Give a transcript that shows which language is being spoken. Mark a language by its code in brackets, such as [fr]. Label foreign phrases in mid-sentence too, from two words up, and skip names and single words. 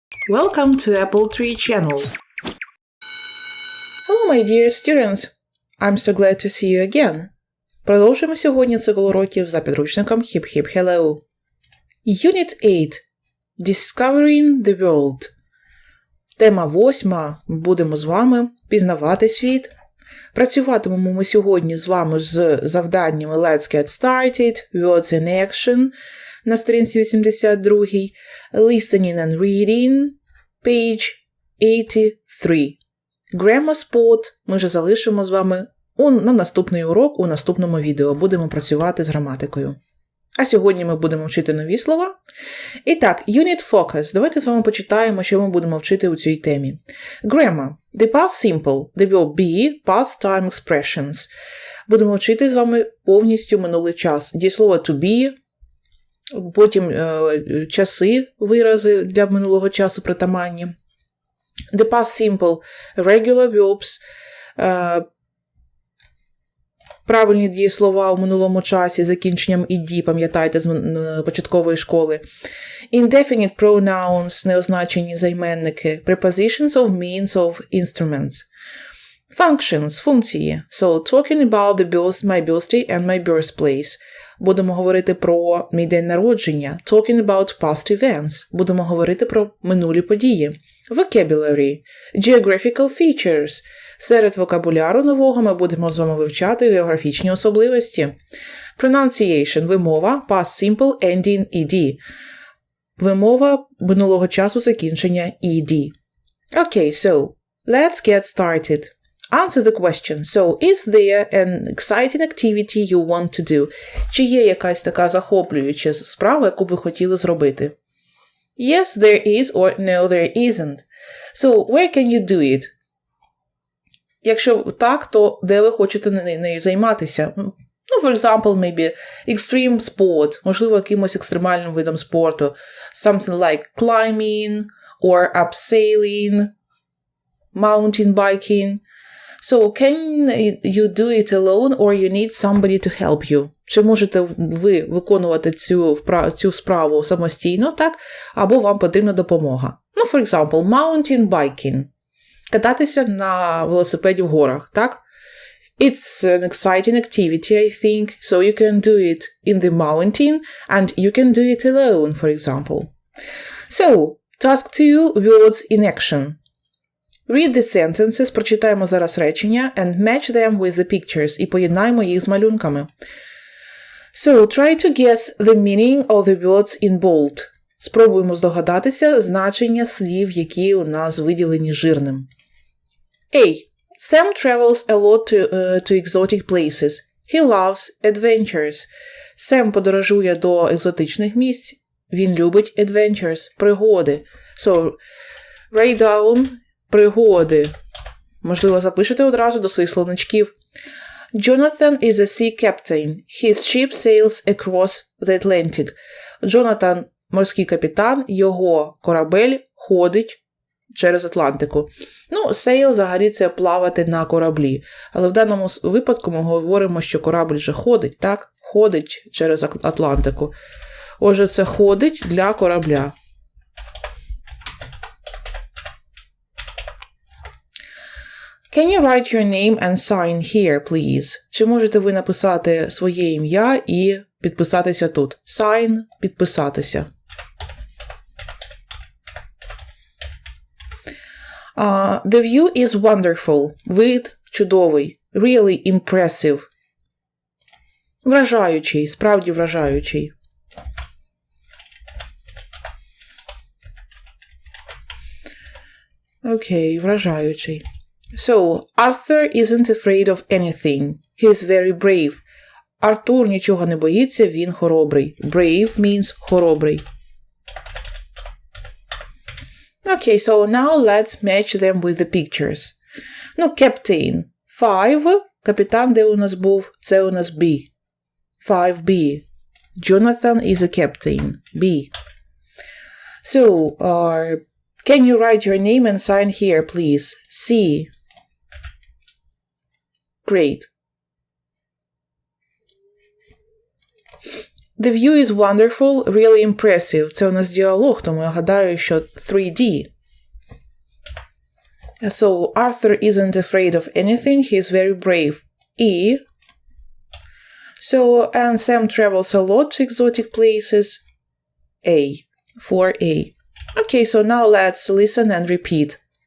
[en] Welcome to Apple Tree channel. Hello, my dear students. I'm so glad to see you again. [uk] Продовжуємо сьогодні цикл уроків за підручником Hip Hip Hello. [en] Unit 8. Discovering the World. [uk] Тема 8. Будемо з вами пізнавати світ. Працюватимемо ми сьогодні з вами з завданнями Let's Get Started, Words in Action на сторінці 82, [en] Listening and Reading, page 83. [uk] Grammar Spot ми вже залишимо з вами на наступний урок, у наступному відео. Будемо працювати з граматикою. А сьогодні ми будемо вчити нові слова. І так, [en] Unit Focus. [uk] Давайте з вами почитаємо, що ми будемо вчити у цій темі. [en] Grammar. The past simple. The verb be, past time expressions. [uk] Будемо вчити з вами повністю минулий час. Дієслово [en] to be, [uk] потім часи, вирази для минулого часу притаманні. [en] The past simple. Regular verbs. [uk] Правильні дієслова у минулому часі з закінченням «ed», пам'ятаєте, з початкової школи. [en] Indefinite pronouns, [uk] неозначені займенники. [en] Prepositions of means of instruments. Functions, функції. So, talking about my birthday and my birthplace. [uk] Будемо говорити про мій день народження. [en] Talking about past events. [uk] Будемо говорити про минулі події. [en] Vocabulary. Geographical features. [uk] Серед вокабуляру нового ми будемо з вами вивчати географічні особливості. [en] Pronunciation – вимова, past simple, ending, ed. [uk] Вимова минулого часу закінчення ed. [en] Okay, so, let's get started. Answer the question. So, is there an exciting activity you want to do? [uk] Чи є якась така захоплююча справа, яку б ви хотіли зробити? [en] Yes, there is, or no, there isn't. So, where can you do it? [uk] Якщо так, то де ви хочете нею займатися? [en] For example, maybe extreme sport, [uk] можливо, якимось екстремальним видом спорту. [en] Something like climbing, or abseiling, mountain biking. So, can you do it alone, or you need somebody to help you? [uk] Чи можете ви виконувати цю справу самостійно, так? Або вам потрібна допомога. [en] For example, mountain biking. [uk] Кататися на велосипеді в горах, так? [en] It's an exciting activity, I think, so you can do it in the mountain, and you can do it alone, for example. So, task 2, words in action. Read the sentences, [uk] прочитаємо зараз речення, [en] and match them with the pictures, [uk] і поєднаємо їх з малюнками. [en] So, try to guess the meaning of the words in bold. [uk] Спробуємо здогадатися значення слів, які у нас виділені жирним. [en] A. Sam travels a lot to exotic places. He loves adventures. [uk] Сем подорожує до екзотичних місць. Він любить adventures, пригоди. [en] So, write down [uk] пригоди. Можливо, запишете одразу до своїх словничків. [en] Jonathan is a sea captain. His ship sails across the Atlantic. [uk] Джонатан – морський капітан, його корабель ходить через Атлантику. Sail взагалі це плавати на кораблі. Але в даному випадку ми говоримо, що корабль вже ходить, так? Ходить через Атлантику. Отже, це ходить для корабля. [en] Can you write your name and sign here, please? [uk] Чи можете ви написати своє ім'я і підписатися тут? Sign – підписатися. [en] The view is wonderful. [uk] Вид чудовий. [en] Really impressive. [uk] Вражаючий, справді вражаючий. Окей, вражаючий. [en] So, Arthur isn't afraid of anything. He's very brave. [uk] Артур нічого не боїться, він хоробрий. [en] Brave means хоробрий. Okay, so now let's match them with the pictures. Captain. 5. [uk] Капітан, де у нас був? Це у нас B. [en] 5B. Jonathan is a captain. B. So, can you write your name and sign here, please? C. Great. The view is wonderful, really impressive. [uk] Це у нас діалог, тому я гадаю, що 3D. [en] So, Arthur isn't afraid of anything, he's very brave. E. So, and Sam travels a lot to exotic places. A. For A. Okay, so now let's listen and repeat.